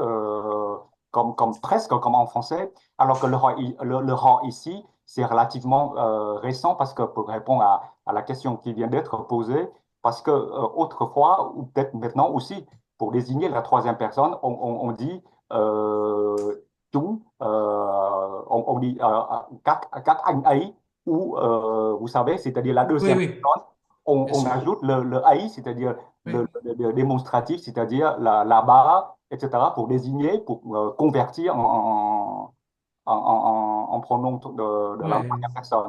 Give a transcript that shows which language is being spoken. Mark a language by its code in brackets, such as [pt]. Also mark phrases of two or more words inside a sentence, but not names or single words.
[fr] presque comme en français, alors que le rang ici, c'est relativement récent parce que pour répondre à la question qui vient d'être posée, parce que autrefois, ou peut-être maintenant aussi, pour désigner la troisième personne, on dit tout, on dit [vi] các anh ấy, [fr] ou vous savez, c'est-à-dire la oui, deuxième oui, personne. on ajoute le AI, c'est-à-dire Oui. le démonstratif, c'est-à-dire la barre, etc., pour désigner, pour convertir en pronom de la Ouais, première personne.